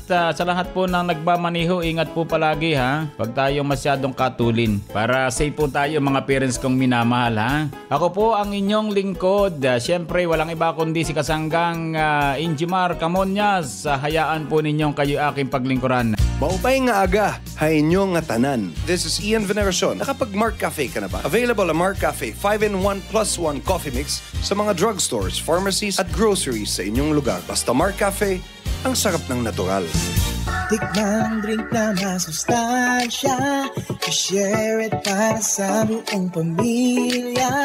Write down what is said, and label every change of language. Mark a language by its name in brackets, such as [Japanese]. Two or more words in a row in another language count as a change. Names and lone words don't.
[Filipino] Sa lahat po ng nagbamaniho, ingat po palagi Huwag tayong masyadong katulin para safe po tayo mga parents kong minamahal. Ako po ang inyong lingkod. Siyempre walang iba kundi si kasanggang Injimar Camonias. Hayaan po ninyong kayo aking paglingkuran. [Waray] Maupay nga aga, hainyo nga tanan. [English] This is Ian Veneracion. [Filipino] Nakapag-Mark Cafe ka na ba? Available ang Mark Cafe 5-in-1+1 coffee mix sa mga [English] drugstores, pharmacies [Filipino] at groceries sa inyong lugar. Basta Mark Cafe, ang sarap ng natural. Tikman drink na masustansya, i- [English] share it [Filipino] para sa buong pamilya.